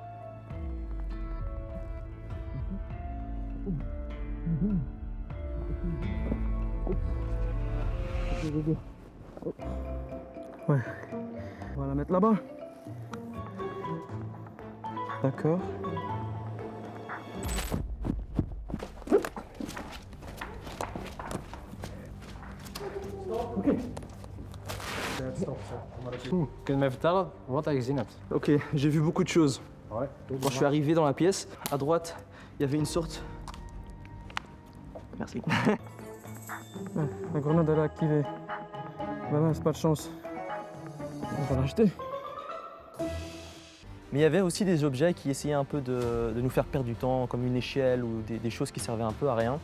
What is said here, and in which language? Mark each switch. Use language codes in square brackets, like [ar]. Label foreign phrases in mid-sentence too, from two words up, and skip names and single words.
[fr] Ouais. On va la mettre là-bas. D'accord. [nl] Kun je mij vertellen wat je gezien hebt? [fr] Ok, j'ai vu beaucoup de choses. Ouais. Quand je suis arrivé dans la pièce, à droite, il y avait une sorte... Merci. Ouais, la grenade elle est activée. Bah ouais, c'est pas de chance. On va l'acheter. Mais il y avait aussi des objets qui essayaient un peu de nous faire perdre du temps, comme une échelle ou des choses qui servaient un peu à rien.